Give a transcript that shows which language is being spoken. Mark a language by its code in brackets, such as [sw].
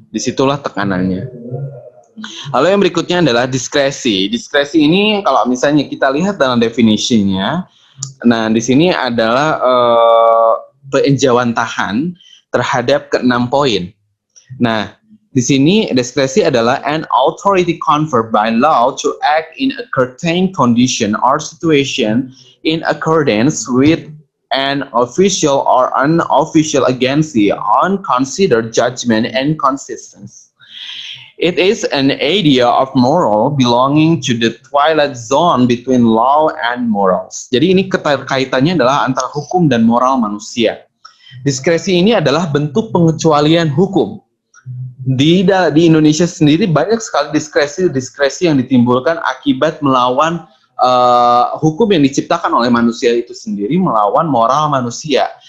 [id] Disitulah tekanannya. Lalu yang berikutnya adalah diskresi. Diskresi ini kalau misalnya kita lihat dalam definisinya, nah, di sini adalah peninjauan tahan terhadap ke-6 poin. Nah, Di sini diskresi adalah [en] an authority conferred by law to act in a certain condition or situation in accordance with an official or unofficial agency on considered judgment and consistency. It is an idea of moral belonging to the twilight zone between law and morals. [id] Jadi ini kaitannya adalah antara hukum dan moral manusia. Diskresi ini adalah bentuk pengecualian hukum. Di Indonesia sendiri banyak sekali diskresi yang ditimbulkan akibat melawan hukum yang diciptakan oleh manusia itu sendiri, melawan moral manusia.